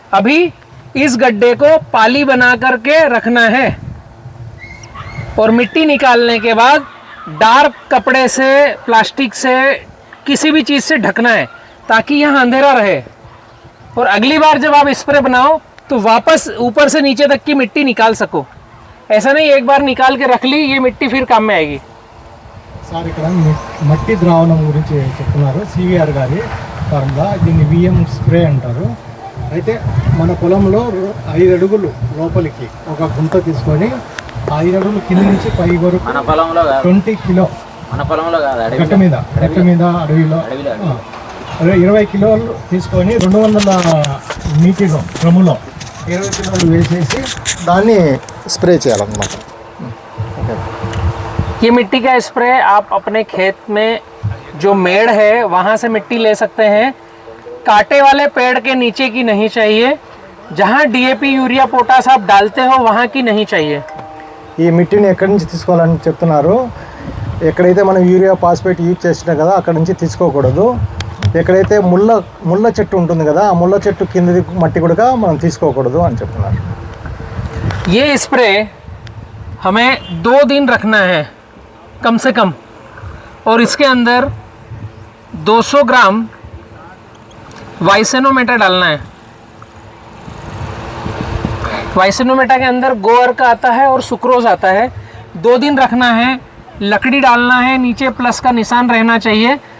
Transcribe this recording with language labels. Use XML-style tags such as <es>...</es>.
<hi>अभी इस गड्ढे को पाली बना करके रखना है और मिट्टी निकालने के बाद डार्क कपड़े से प्लास्टिक से किसी भी चीज़ से ढकना है ताकि यहाँ अंधेरा रहे। और अगली बार जब आप स्प्रे बनाओ तो वापस ऊपर से नीचे तक की मिट्टी निकाल सको। ऐसा नहीं एक बार निकाल के रख ली, ये मिट्टी फिर काम में आएगी।</hi> <te>సార్ ఇక్కడ మట్టి ద్రావణం గురించి చెప్తున్నారు సివిఆర్ గారి ఫార్ములా, దీన్ని విఎం స్ప్రే అంటారు. అయితే మన పొలంలో 5 అడుగులు లోపలికి ఒక గుంత తీసుకొని 5 అడుగులు కింద నుంచి పై వరకు 20 కిలో గట్ట మీద అడవిలో 20 కిలోలు తీసుకొని 200 నీటిలో డ్రమ్ములో 20 కిలోలు వేసేసి దాన్ని స్ప్రే చేయాలన్నమాట.</te> <hi>ये मिट्टी का स्प्रे आप अपने खेत में जो मेड़ है वहाँ से मिट्टी ले सकते हैं। कांटे वाले पेड़ के नीचे की नहीं चाहिए, जहाँ डीएपी यूरिया पोटास आप डालते हो वहाँ की नहीं चाहिए।</hi> <te>ఈ మిట్టిని ఎక్కడి నుంచి తీసుకోవాలని చెప్తున్నారు. ఎక్కడైతే మనం యూరియా ఫాస్ఫేట్ యూజ్ చేసినా కదా అక్కడ నుంచి తీసుకోకూడదు. ఎక్కడైతే ముళ్ళ చెట్టు ఉంటుంది కదా ఆ ముళ్ళ చెట్టు కిందది మట్టి కూడా మనం తీసుకోకూడదు అని చెప్తున్నారు.</te> <hi>ये स्प्रे हमें 2 दिन रखना है कम से कम, और इसके अंदर 200 ग्राम वाइसेनोमेटा डालना है। वाइसेनोमेटा के अंदर गोअर का आता है और सुक्रोज आता है। 2 दिन रखना है, लकड़ी डालना है, नीचे प्लस का निशान रहना चाहिए।</hi>